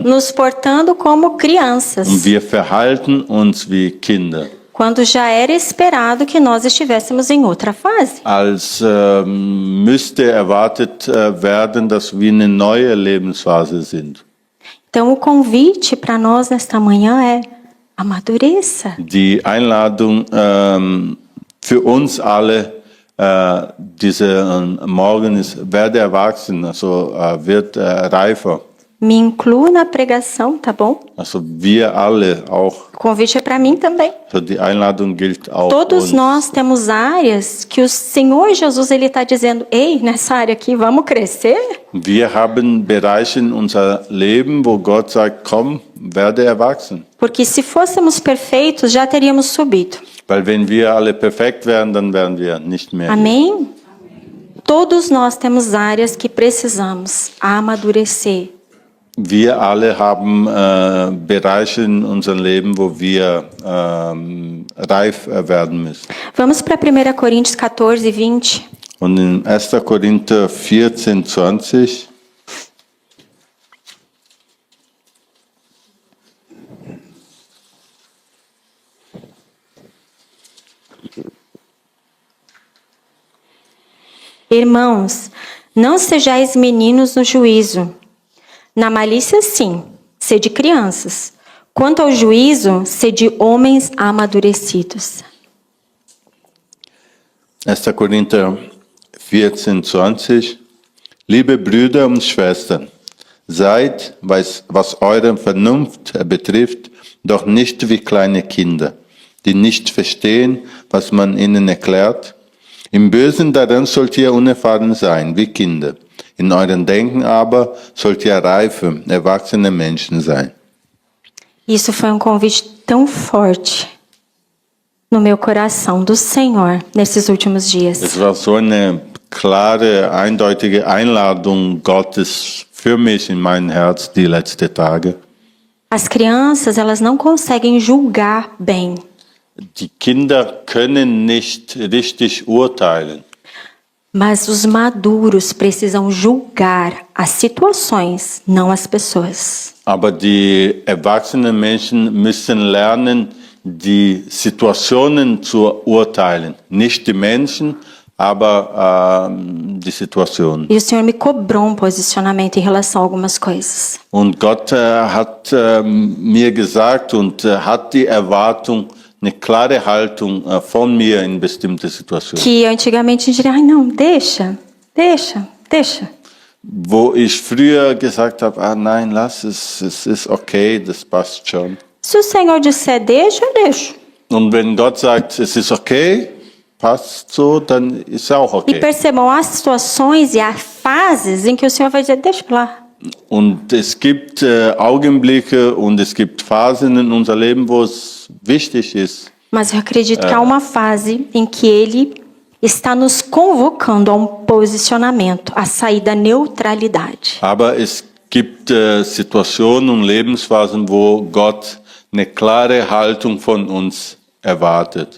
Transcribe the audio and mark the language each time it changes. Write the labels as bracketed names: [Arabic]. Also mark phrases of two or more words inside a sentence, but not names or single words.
[Portuguese] Nos portando como crianças. [German] Und wir verhalten uns wie Kinder. [Portuguese] Quando já era esperado que nós estivéssemos em outra fase. [German] Als müsste erwartet werden, dass wir eine neue Lebensphase sind. [Portuguese] Então o convite para nós nesta manhã é amadureça. [German] Die Einladung für uns alle Morgen ist, werde erwachsen, also wird reifer. [Portuguese] Me incluo na pregação, tá bom? [German] Also wir alle auch. [Portuguese] O convite é para mim também. [German] Also die Einladung gilt auch [Portuguese] Todos [German] uns. [Portuguese] nós temos áreas que o Senhor Jesus ele está dizendo, ei, nessa área aqui vamos crescer. [German] Wir haben Bereiche in unser Leben, wo Gott sagt, komm, werde erwachsen. [Portuguese] Porque se fôssemos perfeitos, já teríamos subido. [German] Weil wenn wir alle perfekt wären, dann wären wir nicht mehr. [Portuguese] Amém? Todos nós temos áreas que precisamos amadurecer. [German] Wir alle haben Bereiche in unserem Leben, wo wir reif werden müssen. [Portuguese] Vamos para 1 Coríntios 14, 20. [German] Und in 1. Korinther 14, 20 [Portuguese] Irmãos, não sejais meninos no juízo. Na malícia, sim, sede crianças. Quanto ao juízo, sede homens amadurecidos. [German] 1. Korinther 14, 20 Liebe Brüder und Schwestern, seid, was eure Vernunft betrifft, doch nicht wie kleine Kinder, die nicht verstehen, was man ihnen erklärt. Im Bösen daran sollt ihr unerfahren sein, wie Kinder. In eurem Denken aber sollt ihr reife, erwachsene Menschen sein. [Portuguese] Isso foi convite tão forte no meu coração do Senhor nesses últimos dias. [German] Es war so eine klare, eindeutige Einladung Gottes für mich in mein Herz die letzten Tage. [Portuguese] As crianças, elas não conseguem julgar bem. [German] Die Kinder können nicht richtig urteilen. [Portuguese] Mas os maduros precisam julgar as situações, não as pessoas. [German] Aber die erwachsenen Menschen müssen lernen, die Situationen zu urteilen. Nicht die Menschen, aber die Situation. [Portuguese] E o Senhor me cobrou um posicionamento em relação a algumas coisas. [German] Und Gott hat mir gesagt und hat die Erwartung, eine klare Haltung von mir in bestimmte Situationen. [Portuguese] Que antigamente a gente diria, ai não, deixa. [German] Wo ich früher gesagt habe, nein, lass es ist okay, das passt schon. [Portuguese] Se o Senhor disser deixa, eu deixo. [German] Und wenn Gott sagt, es ist okay, passt so, dann ist auch [Portuguese] E [German] okay. [Portuguese] percebam, há situações e há fases em que o Senhor vai dizer, deixa pra lá. [German] Und es gibt Augenblicke und es gibt Phasen in unser Leben, wo es wichtig ist. [Portuguese] Mas eu acredito que há uma fase em que Ele está nos convocando a um posicionamento, a sair da neutralidade. [German] Aber es gibt Situationen und Lebensphasen, wo Gott eine klare Haltung von uns erwartet.